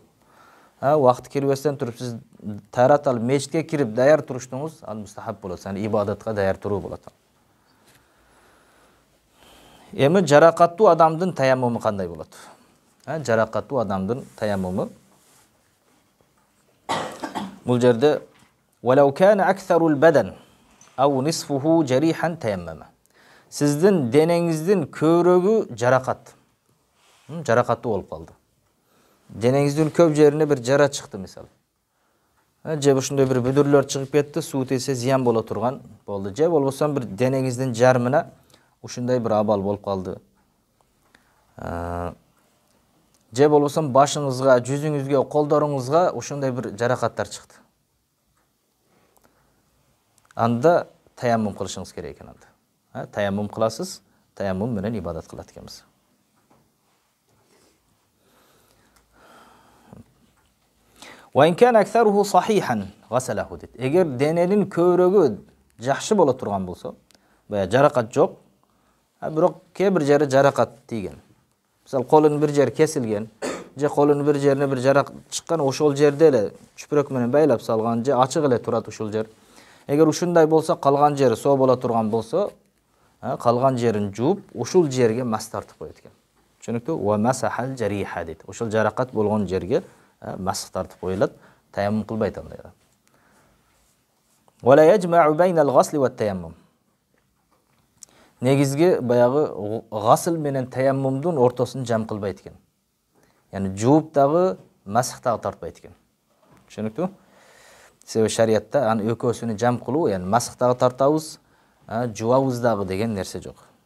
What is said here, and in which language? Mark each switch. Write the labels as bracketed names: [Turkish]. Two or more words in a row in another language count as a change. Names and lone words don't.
[Kyrgyz] Убакыты кирбестен туруп сиз тарат алып мечитке кирип даяр туруштуңуз ал мустахаб болот. Yani ибадатка даяр туруу болот. Эми жаракаттуу адамдын таяммуму кандай болот? Жаракаттуу адамдын таяммуму бул жерде [Arabic] ولو كان أكثر البدن أو نصفه جريحا تيمم. [Kyrgyz] Сиздин денеңиздин көбүрөгү жаракат. Жаракаттуу болуп калды. Денеңиздин көп жерине бир жара чыкты мисалы. Же ушундай бир бүдүрлөр чыгып кетти, суу тийсе зыян боло турган болду. Же болбосо бир денеңиздин жарымына ушундай бир абал болуп калды. Же болбосо башыңызга, жүзүңүзгө, колдоруңузга ушундай бир жаракаттар чыкты. Анда таяммум кылышыңыз керек экен анда. Таяммум кыласыз, таяммум менен ибадат кылат экенбиз. [Arabic] وإن كان أكثره صحيحا غسله дейт. [Kyrgyz] Эгер дененин көбүрөгү жакшы боло турган болсо, бая жаракат жок, бирок кээ бир жери жаракат тийген. Мисалы, колунун бир жери кесилген, же колунун бир жерине бир жарак чыккан, ошол жерде эле чүпүрөк менен байлап салган, же ачык эле турат ушул жер. Эгер ушундай болсо, калган жери соо боло турган болсо, калган жерин жууп, ушул жерге мас тартып коет экен. Түшүнүктүү? [Arabic] ومسح الجراحة [Kyrgyz] дейт. Ошол жаракат болгон жерге масх тартып коюлат, таяммум кылбайт андай. [Arabic] ولا يجمع بين الغسل والتيمم. [Kyrgyz] Негизги баягы гасл менен таяммумдун ортосун жам кылбайт экен. Яны жууп дагы, масх дагы тартпайт экен. Түшүнүктүү? Себеби шариятта аны экөөсүнү жам кылуу, яны масх дагы тартабыз, жуабыз дагы деген нерсе жок.